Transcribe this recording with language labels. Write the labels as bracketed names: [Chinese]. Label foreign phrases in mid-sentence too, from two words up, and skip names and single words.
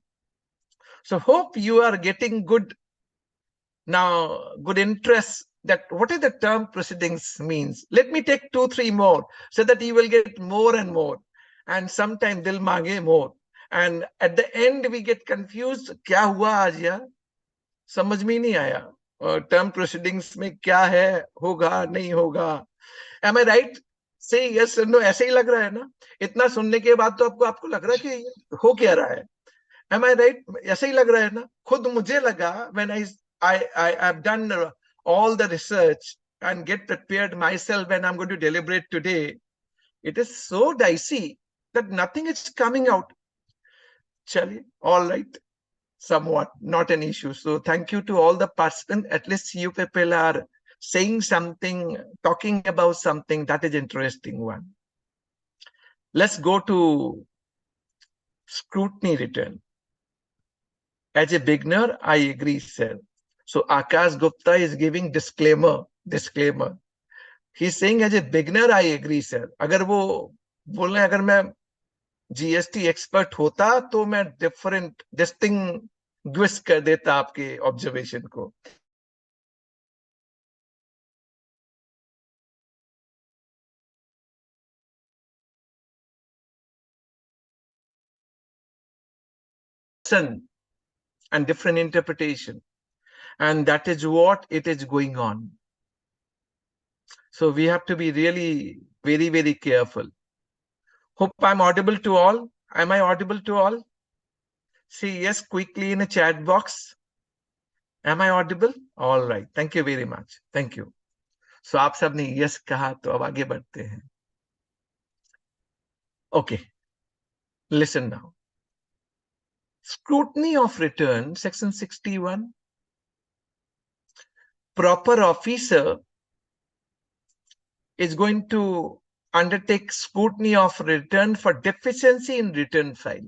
[English] So hope you are getting good interest that what is the term proceedings means. Let me take 2-3 more so that you will get more and more. And sometime [Hindi] दिल मांगे [English] more. And at the end we get confused. [Hindi] क्या हुआ आज यार? समझ में नहीं आया [English] term proceedings [Hindi] में क्या है, होगा नहीं होगा. [English] Am I right? Say yes or no. [Hindi] ऐसे ही लग रहा है ना? इतना सुनने के बाद तो आपको लग रहा है कि हो क्या रहा है. [English] Am I right? [Hindi] ऐसे ही लग रहा है ना? खुद मुझे लगा [English] when I've done all the research and get prepared myself when I'm going to deliberate today, it is so dicey that nothing is coming out. Chali, all right. Somewhat, not an issue. So thank you to all the participants. At least you people are saying something, talking about something that is interesting one. Let's go to scrutiny return. As a beginner, I agree, sir. So Akash Gupta is giving disclaimer. He's saying as a beginner, I agree, sir. [Hindi] अगर वो बोल रहे हैं अगर मैं [English] GST expert [Hindi] होता तो मैं distinguish कर देता आपके observation को. [English] And different interpretation, and that is what it is going on. So we have to be really very, very careful. Hope I'm audible to all. Am I audible to all? See yes quickly in a chat box. Am I audible? All right. Thank you very much. Thank you. [Hindi] So आप सब ने yes कहा तो अब आगे बढ़ते हैं. [English] Okay. Listen now. Scrutiny of return, section 61. Proper officer is going to undertake scrutiny of return for deficiency in return file.